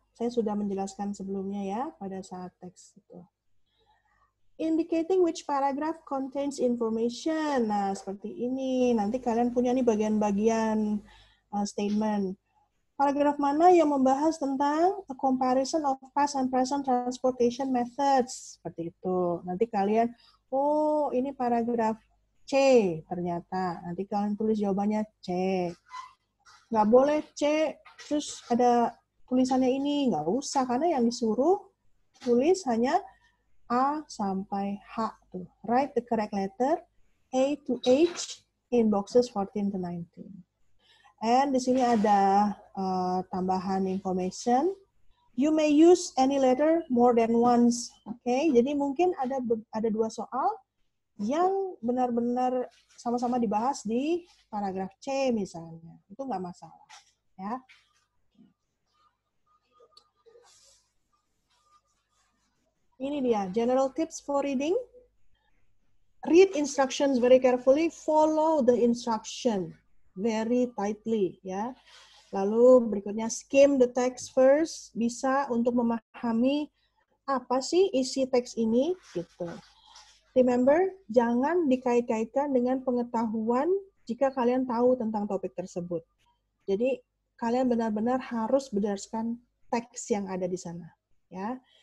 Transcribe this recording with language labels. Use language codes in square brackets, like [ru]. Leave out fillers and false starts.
[id] Saya sudah menjelaskan sebelumnya ya pada saat teks itu. [en] Indicating which paragraph contains information. [id] Nah, seperti ini. Nanti kalian punya nih bagian-bagian statement. Paragraf mana yang membahas tentang a comparison of past and present transportation methods. Seperti itu. Nanti kalian, oh ini paragraf C ternyata. Nanti kalian tulis jawabannya C. Nggak boleh C, terus ada tulisannya ini. Nggak usah, karena yang disuruh tulis hanya A sampai H. Tuh. [en] Write the correct letter A to H in boxes 14 to 19. [id] And di sini ada tambahan information. [en] You may use any letter more than once. [id] Oke, jadi mungkin ada 2 soal yang benar-benar sama-sama dibahas di paragraf C misalnya. Itu nggak masalah. Ya. [en] Ini dia, general tips for reading. Read instructions very carefully, follow the instruction very tightly, ya. [id] Lalu berikutnya skim the text first, bisa untuk memahami apa sih isi teks ini, gitu. Remember, jangan dikait-kaitkan dengan pengetahuan jika kalian tahu tentang topik tersebut. Jadi kalian benar-benar harus berdasarkan teks yang ada di sana, ya.